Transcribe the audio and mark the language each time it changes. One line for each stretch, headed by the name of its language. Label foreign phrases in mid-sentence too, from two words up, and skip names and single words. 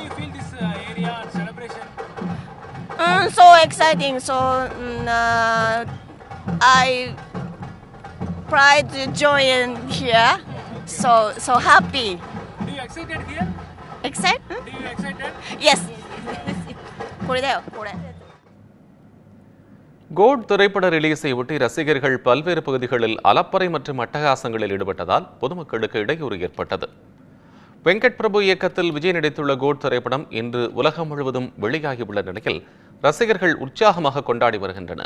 English: do you feel this area and celebration? So exciting. So I pride to join here. So happy. Do you excited here? Excited? Do you excited? Yes.
Japanese: これだよ、これ.
Tamil: கோட் திரைப்பட ரிலீஸை ஒட்டி ரசிகர்கள் பல்வேறு பகுதிகளில் அலப்பறை மற்றும் அட்டகாசங்களில் ஈடுபட்டதால் பொதுமக்களுக்கு இடையூறு ஏற்பட்டது. வெங்கட் பிரபு இயக்கத்தில் விஜய் நடித்துள்ள கோட் திரைப்படம் இன்று உலகம் முழுவதும் வெளியாகியுள்ள நிலையில் ரசிகர்கள் உற்சாகமாக கொண்டாடி வருகின்றனர்.